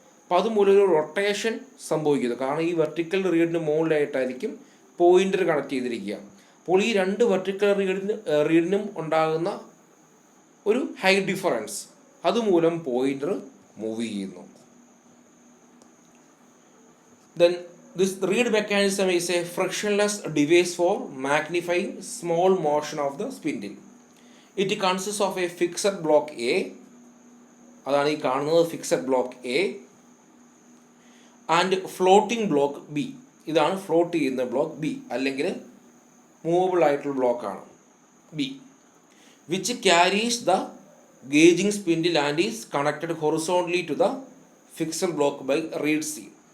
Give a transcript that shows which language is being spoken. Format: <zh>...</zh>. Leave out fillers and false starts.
<ml>അപ്പോൾ അതുമൂലം ഒരു റൊട്ടേഷൻ സംഭവിക്കുന്നു, കാരണം ഈ വെർട്ടിക്കൽ റീഡിന് മുകളിലായിട്ടായിരിക്കും പോയിന്റർ കണക്ട് ചെയ്തിരിക്കുക. അപ്പോൾ ഈ രണ്ട് വെർട്ടിക്കൽ റീഡിനും ഉണ്ടാകുന്ന ഒരു ഹൈറ്റ് ഡിഫറൻസ്, അതുമൂലം പോയിന്റർ മൂവ് ചെയ്യുന്നു.</ml> <en>Then this reed mechanism is a frictionless device for magnifying small motion of the spindle. It consist of a fixed block A,</en> <ml>അതാണ് ഈ കാണുന്നത് fixed block A,</ml> <en>and floating block B,</en> <ml>ഇതാണ് float ചെയ്യുന്ന block B, അല്ലെങ്കിൽ movable ആയിട്ടുള്ള ബ്ലോക്കാണ് B,</ml> <en>Which carries the gauging spindle and is connected horizontally to the fixed block by reed C.</en>